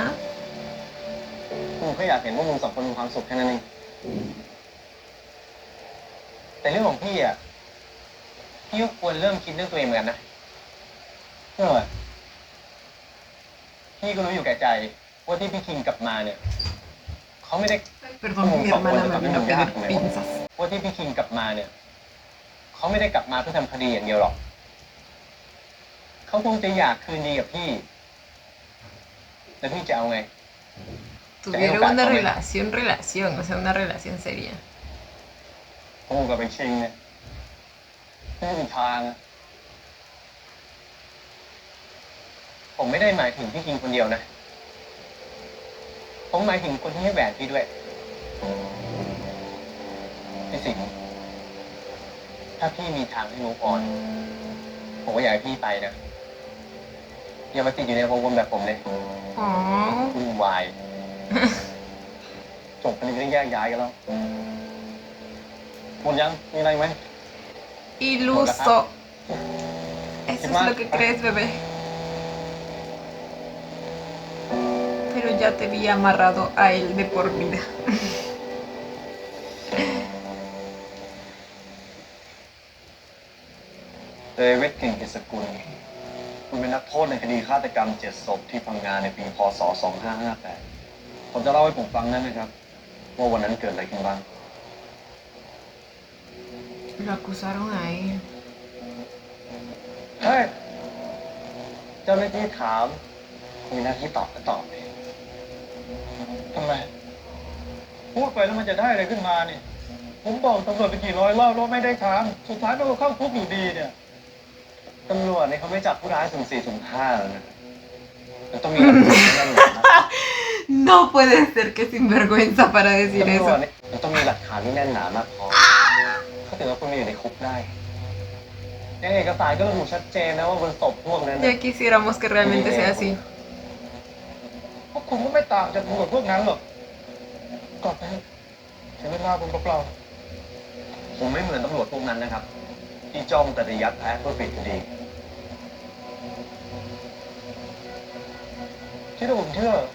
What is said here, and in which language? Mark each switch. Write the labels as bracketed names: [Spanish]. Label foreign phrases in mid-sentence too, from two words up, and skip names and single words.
[Thai] กูแค่อยากเห็นว่ามึงสองคนมีความสุขแค่นั้นเองแต่เรื่องของพี่อ่ะ พี่ก็ควรเริ่มคิดเรื่องตัวเองเหมือนกันนะเรื่องอะไรพี่ก็รู้อยู่แก่ใจว่าที่พี่คิงกลับมาเนี่ยเขาไม่ได้ [Spanish] Perdón, mi hermana me vino a pedir pinzas. [Thai] ว่าที่พี่คิงกลับมาเนี่ยเขาไม่ได้กลับมาเพื่อทำคดีอย่างเดียวหรอกเขาคงจะอยากคืนดีกับพี่ แล้วพี่จะเอาไง [Spanish] Tuvieron una relación, o sea, una relación seria. [Thai] กูกับเป็นคิงเนี่ยไม่มีทางอะผมไม่ได้หมายถึงพี่คิงคนเดียวนะ ผมหมายถึงคนที่ให้แหวนพี่ด้วย พี่สิงห์ถ้าพี่มีทางให้มูฟออน ผมก็อยากให้พี่ไปนะ อย่ามาติดอยู่ในวงวนแบบผมเลย Oh. วุ่นวาย จบกันนี้ก็แยกย้ายกันแล้วหมดยังมีอะไรไหม [Spanish] Iluso. Eso es lo que crees, bebé. Pero ya te vi amarrado a él de por vida. [Thai] เดวิดกลิ่นกิจสกุลคุณเป็นนักโทษในคดีฆาตกรรม7 ศพที่พังงาในปีพ. ศ. 2558ผมจะเล่าให้ผมฟังได้ไหมครับ ว่าวันนั้นเกิดอะไรขึ้นบ้าง [Spanish] Lo acusaron a él. [Thai] เฮ้ย เจ้าหน้าที่ถาม มีหน้าที่ตอบก็ตอบไป ทำไม พูดไปแล้วมันจะได้อะไรขึ้นมาเนี่ย ผมบอกตำรวจไปกี่ร้อยรอบแล้วไม่ได้ทำสุดท้ายมันก็เข้าคุกอยู่ดีเนี่ย ตำรวจเนี่ยเขาไม่จับผู้ร้ายสุ่ม4สุ่ม5แล้วนะมันต้องมีหลักฐานที่แน่นหนา [Spanish] No puede ser que sinvergüenza para decir [Thai] ตำรวจ [Spanish] eso. [Thai] เนี่ยมันต้องมีหลักฐานที่แน่นหนามากพอก็ถือว่าคุณมาอยู่ในคุกได้ยังเอกสารก็ระบุชัดเจนนะว่าบนศพพวกนั้น [Spanish] Ya quisiéramos que realmente sea así. [Thai] พวกคุณก็ไม่ต่างจากตำรวจพวกนั้นหรอกกลับไปเถอะเสียเวลาผมเปล่า ผมไม่เหมือนตำรวจพวกนั้นนะครับ ที่จ้องแต่จะยัดแพ้เพื่อปิดคดี ๆที่ผมเชื่อ